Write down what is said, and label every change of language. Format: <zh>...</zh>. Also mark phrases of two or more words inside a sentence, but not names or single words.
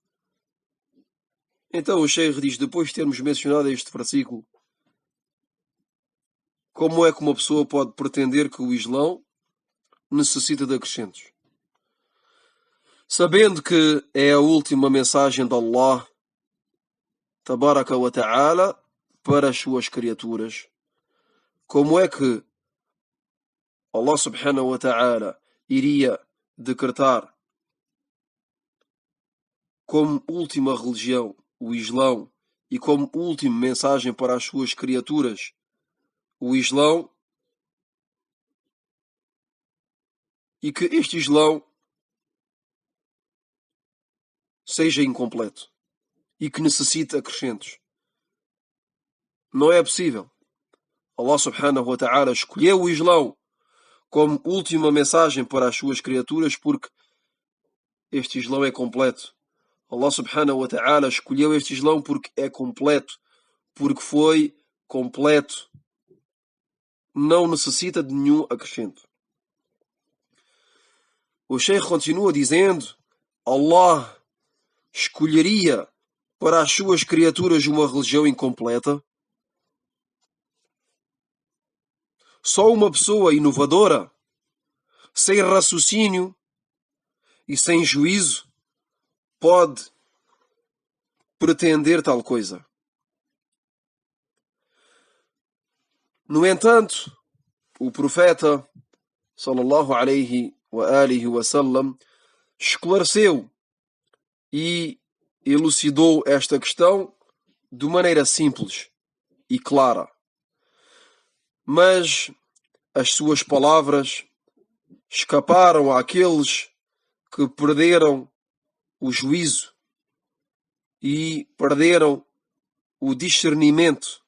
<pt>Então o Sheikh diz, depois de termos mencionado este versículo, como é que uma pessoa pode pretender que o Islão necessita de acrescentos? sabendo que é a última mensagem de Allah,</pt> <ar>تبارك وتعالى,</ar> <pt>para as suas criaturas. Como é que Allah</pt> <ar>سبحانه وتعالى</ar> <pt>iria decretar como última religião o Islão e como última mensagem para as suas criaturas o Islão, e que este Islão seja incompleto e que necessite acrescentos? Não é possível. Allah</pt> <ar>سبحانه وتعالى</ar> <pt>escolheu o Islão como última mensagem para as suas criaturas porque este Islão é completo. Allah</pt> <ar>سبحانه وتعالى</ar> <pt>escolheu este Islão porque é completo, porque foi completo. Não necessita de nenhum acrescento. O Sheikh continua dizendo: Allah escolheria para as suas criaturas uma religião incompleta? Só uma pessoa inovadora, sem raciocínio e sem juízo, pode pretender tal coisa. No entanto, o profeta</pt> <ar>صلى الله عليه وآله وسلم</ar> <pt>esclareceu e elucidou esta questão de maneira simples e clara. Mas as suas palavras escaparam àqueles que perderam o juízo e perderam o discernimento.</pt>